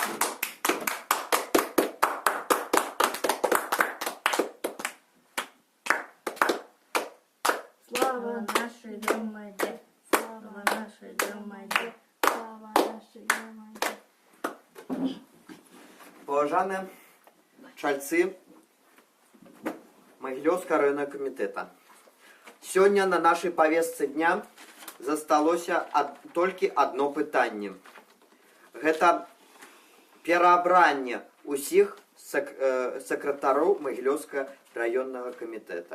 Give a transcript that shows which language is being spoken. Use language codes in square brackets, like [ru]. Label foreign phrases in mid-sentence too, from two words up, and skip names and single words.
[ru] Слава нашей громаде, слава нашей громаде, слава нашей громаде. [be] Паважаныя чальцы Магілёўскага раённага камітэта. Сёння на нашай павестцы дня засталося толькі адно пытанне. Гэта пераабранне ўсіх сакратароў Магілёўскага раённага камітэта.